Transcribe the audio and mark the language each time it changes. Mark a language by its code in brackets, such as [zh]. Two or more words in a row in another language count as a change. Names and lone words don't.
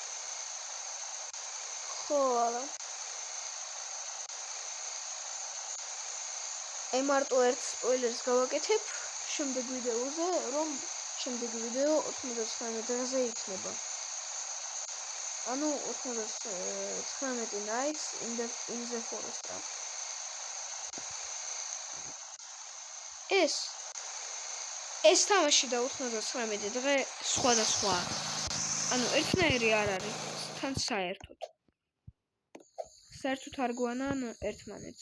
[ka] ხო არა აი მარტო ერთ სპოილერს გავაკეთებ შემდეგ ვიდეოზე, რომ შემდეგი ვიდეო 99 დღეზე იქნება. ანუ 99 nights in the forest. ეს თამაში და 99 დღე სხვადასხვა. ანუ ერთნაირი არ არის, თან საერთოდ არ გვანან ერთმანეთს.